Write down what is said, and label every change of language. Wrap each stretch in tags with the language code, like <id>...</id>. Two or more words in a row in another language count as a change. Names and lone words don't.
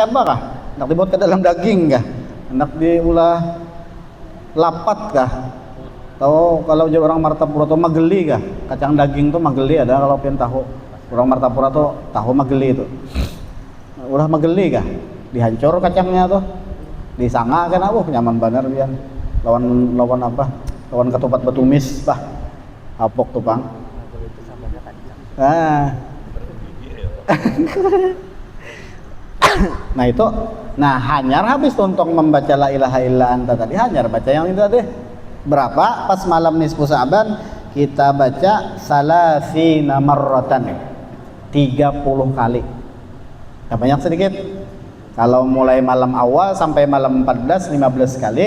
<bjn>apa kah, hendak dibuat ke dalam daging kah, hendak diulah lapat kah, atau kalau jadi orang Martapura tuh mageli kah, kacang daging tuh mageli ada kalau pian tahu orang Martapura tuh tahu mageli itu ulah mageli kah, dihancur kacangnya tuh disanga kan nyaman bener pian lawan apa, lawan ketupat betumis bah apok tuh bang. Nah itu, nah hanyar habis untuk membaca</bjn> <ar>لا إله إلا أنت</ar> <bjn>tadi, hanyar baca yang itu tadi. Berapa? Pas malam nisfu Sa'ban kita baca</bjn> <ar>ثلاثين مرة,</ar> <bjn>30 kali. Nah, banyak sedikit. Kalau mulai malam awal sampai malam 14, 15 kali.</bjn>